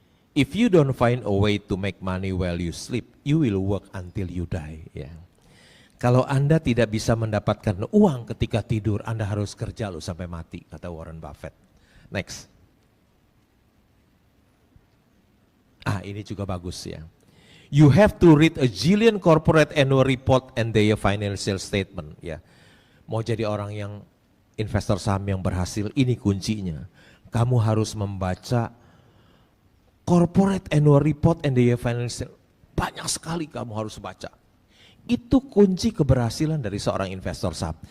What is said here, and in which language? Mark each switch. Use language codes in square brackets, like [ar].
[en] If you don't find a way to make money while you sleep, you will work until you die. [id] Ya. Kalau Anda tidak bisa mendapatkan uang ketika tidur, Anda harus kerja loh sampai mati, kata Warren Buffett. [en] Next. [id] Ini juga bagus ya. [en] You have to read a zillion corporate annual report and their financial statement. [id] Ya. Mau jadi orang yang investor saham yang berhasil, ini kuncinya. Kamu harus membaca [en] corporate annual report and their financial. [id] Banyak sekali kamu harus baca. Itu kunci keberhasilan dari seorang investor saham.